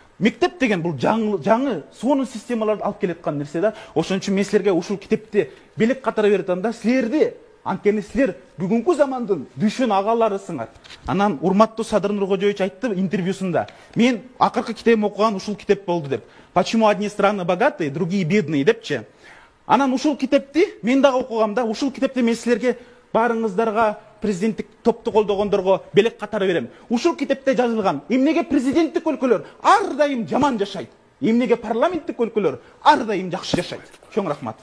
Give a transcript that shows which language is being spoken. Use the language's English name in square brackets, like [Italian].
[Kyrgyz] Мектеп деген бул жаңы сонун системаларды алып келеткан нерсе да. Ошон үчүн мен силерге ушул китепти белек катары берип атам да, силерди Анткени силер бүгүнкү замандын дүшүн агаларысыңар. Анан урматтуу Садыр Нуркожоевич айтты интервьюсунда. Мен акыркы китебим окуган ушул китеп болду деп. [Russian] Почему одни страны богатые, другие бедные депчи. [Kyrgyz] Анан ушул китепти мен дагы окугам да, ушул китепти мен силерге баарыңыздарга президенттик топту колдогондорго белек катары берем. Ушул китепте жазылган эмнеге президенттик өлкөлөр ар дайым жаман жашайт, эмнеге парламенттик өлкөлөр ар дайым жакшы жашайт. Чоң рахмат.